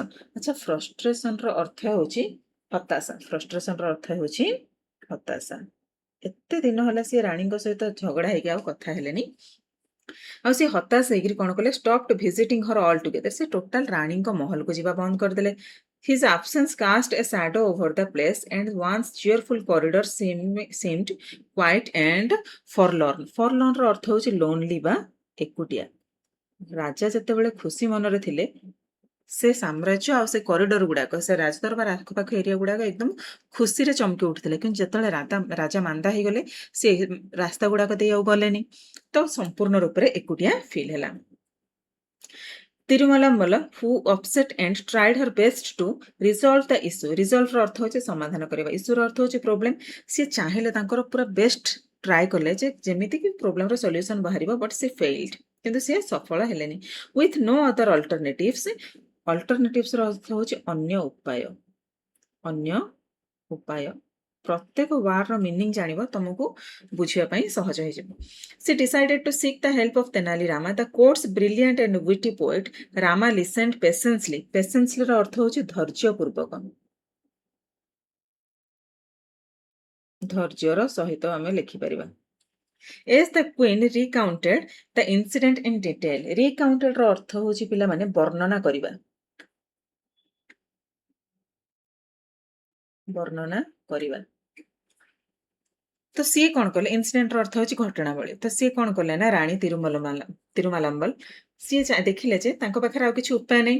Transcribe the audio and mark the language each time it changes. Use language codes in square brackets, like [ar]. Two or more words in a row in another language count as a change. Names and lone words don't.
[or] ଆଚ୍ଛା, ଫ୍ରଷ୍ଟ୍ରେସନ ର ଅର୍ଥ ହେଉଛି ହତାଶା। ଫ୍ରଷ୍ଟ୍ରେସନ ର ଅର୍ଥ ହେଉଛି ହତାଶା। ଏତେ ଦିନ ହେଲା ସେ ରାଣୀଙ୍କ ସହିତ ଝଗଡା ହେଇକି ଆଉ କଥା ହେଲେନି, ଆଉ ସେ ହତାଶ ହେଇକିରି କଣ କଲେ [en] stopped visiting her all together. [or] ସେ ଟୋଟାଲ ରାଣୀଙ୍କ ମହଲକୁ ଯିବା ବନ୍ଦ କରିଦେଲେ। [en] His absence cast a shadow over the place and once cheerful corridor seemed quiet and forlorn. [or] Forlorn ର ଅର୍ଥ ହେଉଛି lonely ବା ଏକୁଟିଆ। ରାଜା ଯେତେବେଳେ ଖୁସି ମନରେ ଥିଲେ ସେ ସାମ୍ରାଜ୍ୟ ଆଉ ସେ କରିଡର ଗୁଡାକ, ସେ ରାଜଦରବାର ଆଖପାଖ ଏରିଆ ଗୁଡାକ ଏକଦମ ଖୁସିରେ ଚମକି ଉଠିଥିଲେ। କିନ୍ତୁ ଯେତେବେଳେ ରାଜା ମାନ୍ଦା ହେଇଗଲେ ସେ ରାସ୍ତା ଗୁଡାକ ଦେଇ ଆଉ ଗଲେନି, ତ ସମ୍ପୂର୍ଣ୍ଣ ରୂପରେ ଏକୁଟିଆ ଫିଲ୍ ହେଲା। [en] ତିରୁମାଲାମ୍ବଲ who upset and tried her best to resolve the issue. [or] Resolve ର ଅର୍ଥ ହେଉଛି ସମାଧାନ କରିବା, ଇସ୍ୟୁ ର ଅର୍ଥ ହେଉଛି ପ୍ରୋବ୍ଲେମ। ସିଏ ଚାହିଁଲେ ତାଙ୍କର ପୁରା [en] best try [or] କଲେ ଯେ ଯେମିତି କି ପ୍ରୋବ୍ଲେମର ସଲ୍ୟୁସନ ବାହାରିବ, ବଟ୍ ସେ ଫେଲ୍ଡ, କିନ୍ତୁ ସେ ସଫଳ ହେଲେନି। [en] with no other alternatives. [or] ଅଲ୍ଟରନେଟିଭ୍ସ ର ଅର୍ଥ ହେଉଛି ଅନ୍ୟ ଉପାୟ। ଅନ୍ୟ ଉପାୟ। ପ୍ରତ୍ୟେକ ୱାର୍ଡର ମିନିଂ ଜାଣିବ ତମକୁ ବୁଝିବା ପାଇଁ ସହଜ ହେଇଯିବ। [en] ସେ decided to seek the help of Tenali Rama, the court's brilliant and witty poet. Rama listened patiently. [or] Patiently ର ଅର୍ଥ ହେଉଛି ଧୈର୍ଯ୍ୟ ପୂର୍ବକ, ଧୈର୍ଯ୍ୟର ସହିତ ଆମେ ଲେଖିପାରିବା। [en] As the queen recounted the incident in detail. [or] Recounted ର ଅର୍ଥ ହେଉଛି ପିଲାମାନେ ବର୍ଣ୍ଣନା କରିବା, ବର୍ଣ୍ଣନା କରିବା। ତ ସିଏ କଣ କଲେ, ଇନସିଡେଣ୍ଟ ର ଅର୍ଥ ହେଉଛି ଘଟଣାବଳୀ। ତ ସିଏ କଣ କଲେ ନା ରାଣୀ ତିରୁମାଲାମ୍ବଲ ସିଏ ଦେଖିଲେ ଯେ ତାଙ୍କ ପାଖରେ ଆଉ କିଛି ଉପାୟ ନାହିଁ।